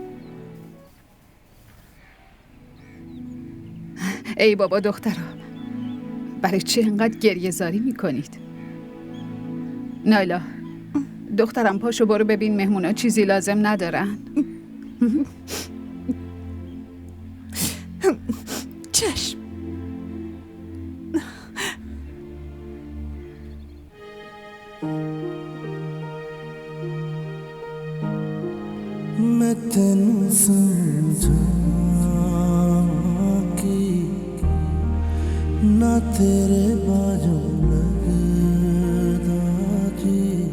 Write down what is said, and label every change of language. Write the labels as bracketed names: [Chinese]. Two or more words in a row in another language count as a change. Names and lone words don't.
[Persian] ای بابا دخترا، برای چه اینقدر گریه زاری میکنید؟ نایلا دخترم پاشو برو ببین مهمونا چیزی لازم ندارن. چشم. [Punjabi] ਮੈਂ ਤੈਨੂੰ ਸਮਝਾ ਕਿ ਨਾ ਤੇਰੇ ਬਾਜੂ ਲਗਦਾ ਜੀ।